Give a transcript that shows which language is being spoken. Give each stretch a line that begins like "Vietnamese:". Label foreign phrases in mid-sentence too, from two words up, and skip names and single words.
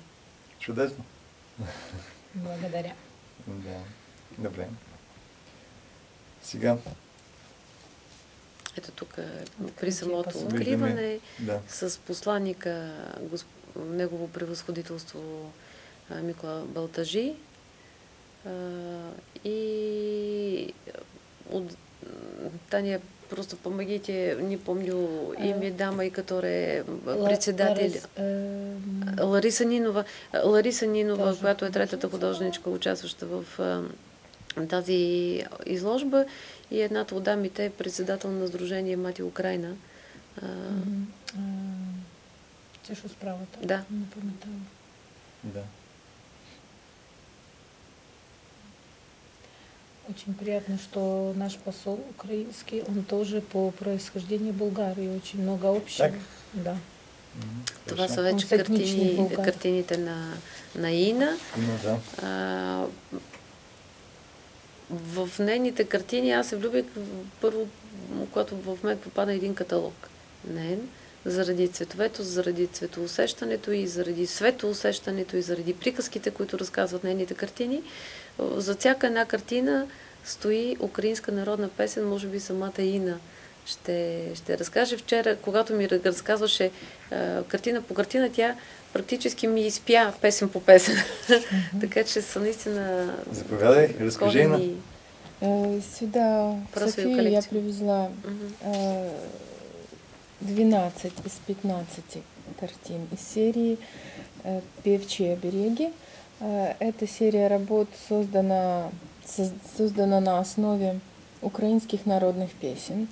Bulgarian: Чудесно. Благодаря. Да. Добре. Сега. Ето тук при самото откриване с посланника Негово превъзходителство Микола Балтажи и от Таня,
Russian: просто помогите, не помню имя дамы, которая председатель
Bulgarian: Лариса Нинова, която е третата художничка, участваща в тази изложба, и едната от дамите е председател на Сдружение Мати Украина.
Russian: Тише справа-то.
Bulgarian: Да.
Ukrainian: Не пам'ятаю.
Bulgarian: Да.
Russian: Очень приятно, что наш посол украинский, он тоже по происхождению Болгарии, очень много общего. Так?
Bulgarian: Да. Това са вече картините на Ина. Да. В нейните картини аз се влюбих първо, когато в мен попадна един каталог. Заради цветовето, заради цветоусещането и заради светоусещането и заради приказките, които разказват нейните картини. За всяка една картина стои украинска народна песен, може би самата Ина ще разкаже. Вчера, когато ми разказваше картина по картина, тя практически ми изпя песен по песен. Така че са наистина... Заповядай, разкажи Ина.
Russian: Сюда, в Софию, я привезла 12 из 15 картин из серии «Певчие обереги». Эта серия работ создана на основе украинских народных песен.